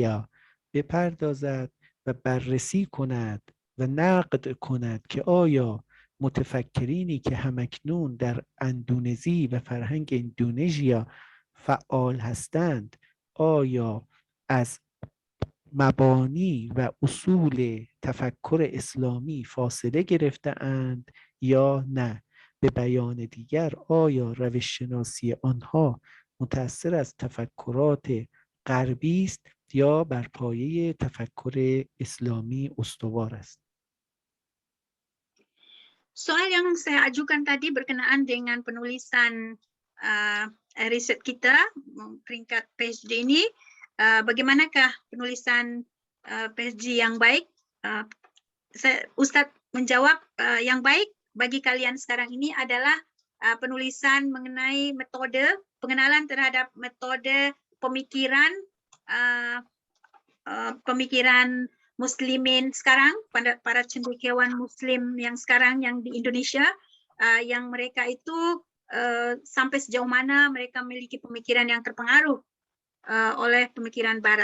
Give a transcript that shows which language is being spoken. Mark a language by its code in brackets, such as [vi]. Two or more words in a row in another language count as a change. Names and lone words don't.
[fa] بپردازد و بررسی کند و نقد کند که آیا متفکرینی که همکنون در اندونزی و فرهنگ اندونزیا فعال هستند آیا از مبانی و اصول تفکر اسلامی فاصله گرفته اند یا نه. به بیان دیگر آیا روش شناسی آنها متأثر از تفکرات غربی است یا بر پایه تفکر اسلامی استوار است؟ [id] Soal yang saya ajukan tadi berkenaan dengan penulisan riset kita peringkat PhD ini, bagaimanakah penulisan PhD yang baik? Ustadz menjawab yang baik bagi kalian sekarang ini adalah penulisan mengenai metode, pengenalan terhadap metode pemikiran pemikiran Muslimin sekarang, para cendekiawan Muslim yang sekarang yang di Indonesia, yang mereka itu sampai sejauh mana mereka memiliki pemikiran yang terpengaruh oleh pemikiran Barat.